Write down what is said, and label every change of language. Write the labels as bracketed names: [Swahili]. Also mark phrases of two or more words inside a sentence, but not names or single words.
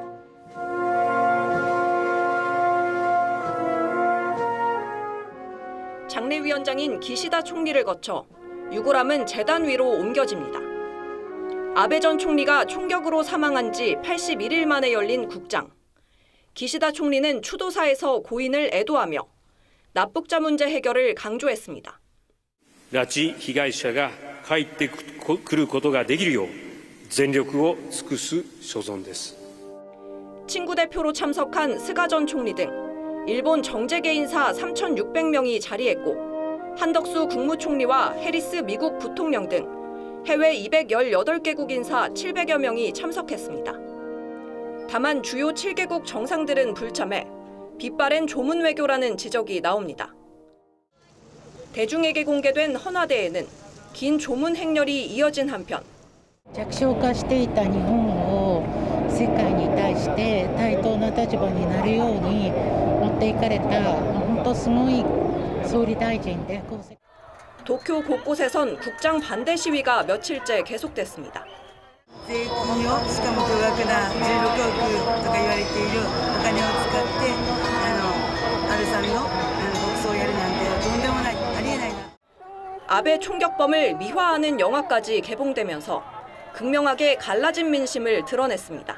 [Korean] 장례위원장인 기시다 총리를 거쳐 유골함은 재단 위로 옮겨집니다. 아베 전 총리가 총격으로 사망한 지 81일 만에 열린 국장. 기시다 총리는 추도사에서 고인을 애도하며 납북자 문제 해결을 강조했습니다. [Japanese] 拉致被害者が帰ってくることができるよう全力を尽くす所存です。 [Korean] 친구 대표로 참석한 스가 전 총리 등 일본 정재계 인사 3,600명이 자리했고 한덕수 국무총리와 해리스 미국 부통령 등 해외 218개국 인사 700여 명이 참석했습니다. 다만 주요 7개국 정상들은 불참해 빛바랜 조문 외교라는 지적이 나옵니다. 대중에게 공개된 헌화대에는 긴 조문 행렬이 이어진 한편 [Japanese] 弱小化していた日本を世界に対して対等な立場になるように持っていかれた本当すごい総理大臣で [Korean] 도쿄 곳곳에선 국장 반대 시위가 며칠째 계속됐습니다. [Japanese] 税金をしかも巨額な16億とか言われているお金を使って安倍さんの国葬をやるなんてとんでもないありえないな。 [Korean] 아베 총격범을 미화하는 영화까지 개봉되면서 극명하게 갈라진 민심을 드러냈습니다.